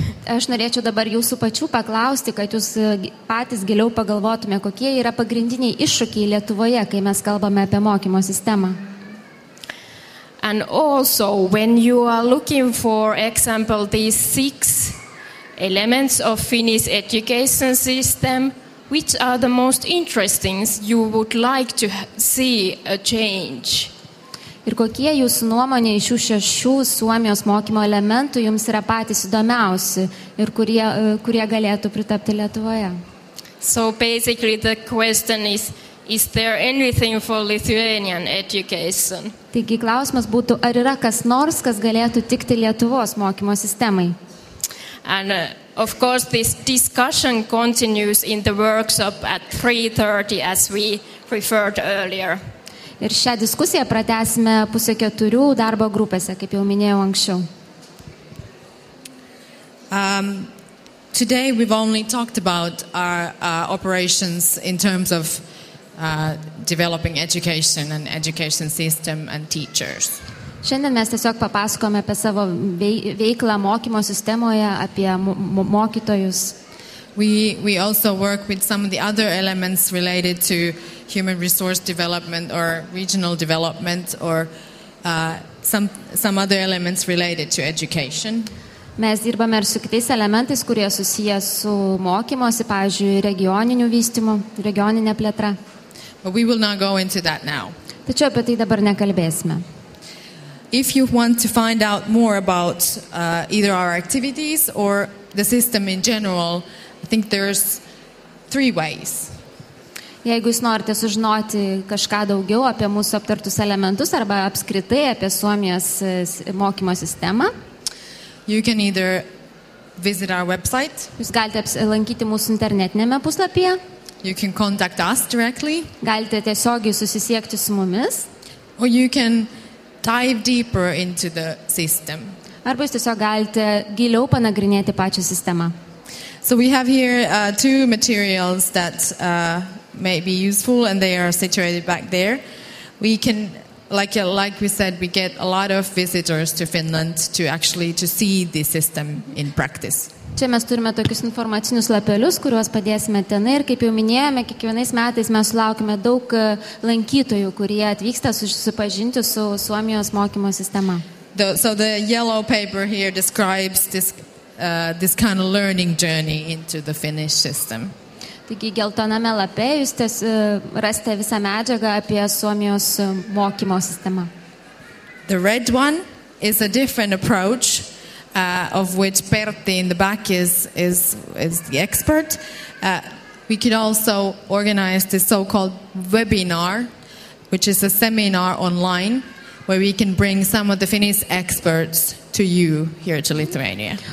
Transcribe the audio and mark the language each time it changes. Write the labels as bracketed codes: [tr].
[lt] Aš norėčiau dabar jūsų pačių paklausti, kad jūs patys giliau pagalvotume, kokie yra pagrindiniai iššūkiai Lietuvoje, kai mes kalbame apie mokymo sistemą. [en] And also, when you are looking for example these 6 elements of Finnish education system, which are the most interesting you would like to see a change? [lt] Ir kokie jūsų nuomonė iš šių 6 Suomijos mokymo elementų jums yra patys įdomiausi ir kurie galėtų pritapti Lietuvoje? [en] So basically the question is there anything for Lithuanian education? [lt] Taigi klausimas būtų, ar yra kas nors, kas galėtų tikti Lietuvos mokymo sistemai? [en] And of course this discussion continues in the workshop at 3:30 as we referred earlier. [lt] Ir šią diskusiją pratęsime 3:30 darbo grupėse, kaip jau minėjau anksčiau. [en] Today we've only talked about our operations in terms of developing education and education system and teachers. [lt] Šiandien mes tiesiog papasakome apie savo veiklą mokymo sistemoje, apie mokytojus. [en] We also work with some of the other elements related to human resource development or regional development or some other elements related to education. [lt] Mes dirbame ir su kitais elementais, kurie susiję su mokymosi, pavyzdžiui, regioniniu vystymu, regioninė plėtra. [en] But we will not go into that now. [lt] Tačiau apie tai dabar nekalbėsime. [en] If you want to find out more about either our activities or the system in general, I think there's 3 ways. [lt] Jeigu jūs norite sužinoti kažką daugiau apie mūsų aptartus elementus arba apskritai apie Suomijos mokymo sistemą, [en] you can either visit our website. [lt] Jūs galite lankyti mūsų internetinėme puslapyje. [en] You can contact us directly. [lt] Galite tiesiogiai susisiekti su mumis. [en] Or you can dive deeper into the system. [lt] Arba jūs tiesiog galite giliau panagrinėti pačią sistemą. [en] So we have here 2 materials that may be useful and they are situated back there. We can, like we said, we get a lot of visitors to Finland to see the system in practice. [lt] Čia mes turime tokius informacinius lapelius, kuriuos padėsime tenai ir kaip jau minėjome, kiekvienais metais mes sulaukime daug lankytojų, kurie atvyksta susipažinti su Suomijos mokymo sistema. [en] So the yellow paper here describes this kind of learning journey into the Finnish system. [lt] Taigi geltoname lape jūs rasite visą medžiagą apie Suomijos mokymo sistemą. [en] The red one is a different approach, of which Pertti in the back is the expert. We could also organize this so-called webinar, which is a seminar online, where we can bring some of the Finnish experts to you here to Lithuania.